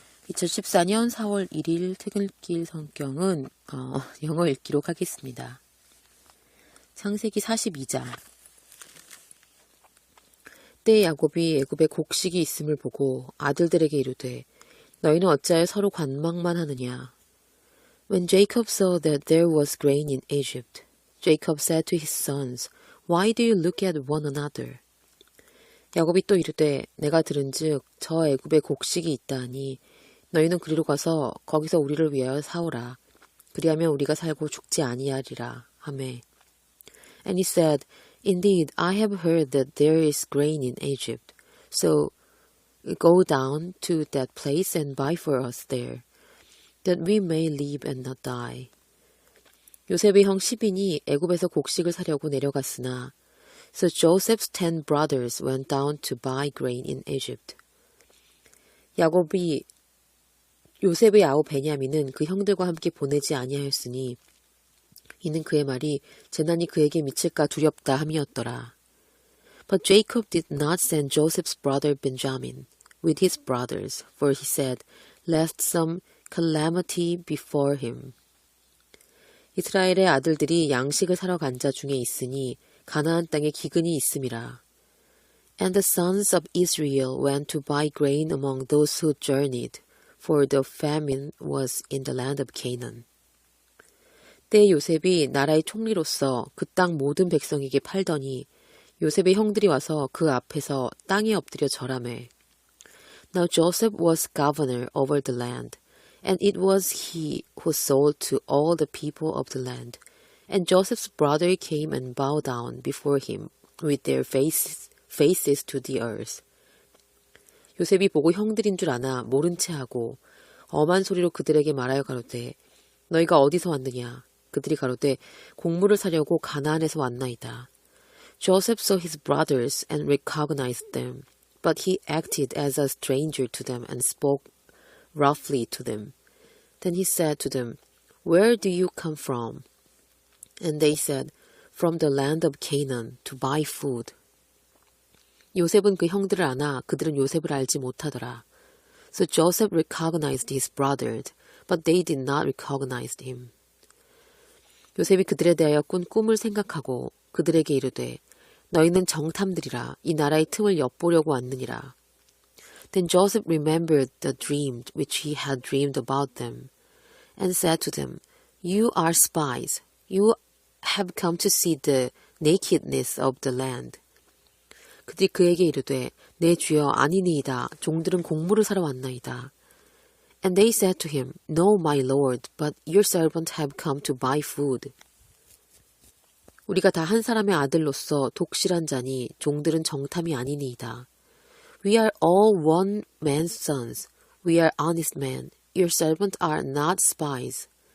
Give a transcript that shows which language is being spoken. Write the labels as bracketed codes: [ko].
[ko] 2014년 4월 1일 퇴근길 성경은 영어 읽기로 하겠습니다. 창세기 42장. 때에 야곱이 애굽에 곡식이 있음을 보고 아들들에게 이르되 너희는 어찌하여 서로 관망만 하느냐. [en] When Jacob saw that there was grain in Egypt, Jacob said to his sons, Why do you look at one another? [ko] 야곱이 또 이르되 내가 들은즉 저 애굽에 곡식이 있다 하니 너희는 그리로 가서 거기서 우리를 위하여 사오라. 그리하면 우리가 살고 죽지 아니하리라 하매. [en] And he said, Indeed, I have heard that there is grain in Egypt. So go down to that place and buy for us there, that we may live and not die. [ko] 요셉의 형 시빈이 애굽에서 곡식을 사려고 내려갔으나 [en] So Joseph's 10 brothers went down to buy grain in Egypt. [ko] 야곱이 요셉의 아우 베냐민은 그 형들과 함께 보내지 아니하였으니 이는 그의 말이 재난이 그에게 미칠까 두렵다 함이었더라. [en] But Jacob did not send Joseph's brother Benjamin with his brothers, for he said, lest some calamity befall him. [ko] 이스라엘의 아들들이 양식을 사러 간 자 중에 있으니 가나안 땅에 기근이 있음이라. [en] And the sons of Israel went to buy grain among those who journeyed, for the famine was in the land of Canaan. [ko] 때에 요셉이 나라의 총리로서 그 땅 모든 백성에게 팔더니 요셉의 형들이 와서 그 앞에서 땅에 엎드려 절하매. [en] Now Joseph was governor over the land, and it was he who sold to all the people of the land. And Joseph's brother came and bowed down before him with their faces to the earth. [ko] 요셉이 보고 형들인 줄 아나 모른 채 하고 엄한 소리로 그들에게 말하여 가로되 너희가 어디서 왔느냐. 그들이 가로되 곡물을 사려고 가나안에서 왔나이다. [en] Joseph saw his brothers and recognized them, but he acted as a stranger to them and spoke roughly to them. Then he said to them, Where do you come from? And they said, From the land of Canaan to buy food. [ko] 요셉은 그 형들을 아나 그들은 요셉을 알지 못하더라. [en] So Joseph recognized his brothers, but they did not recognize him. [ko] 요셉이 그들에 대하여 꾼 꿈을 생각하고 그들에게 이르되 너희는 정탐들이라 이 나라의 틈을 엿보려고 왔느니라. [en] Then Joseph remembered the dream which he had dreamed about them, and said to them, You are spies. You have come to see the nakedness of the land. [ko] 그들이 그에게 이르되 내 주여 아니니이다. 종들은 곡물을 사러 왔나이다. [en] And they said to him, No, my lord, but your servants have come to buy food. [ko] 우리가 다 한 사람의 아들로서 독실한 자니 종들은 정탐이 아니니이다. [en] We are all one man's sons. We are honest men. Your servants are not spies.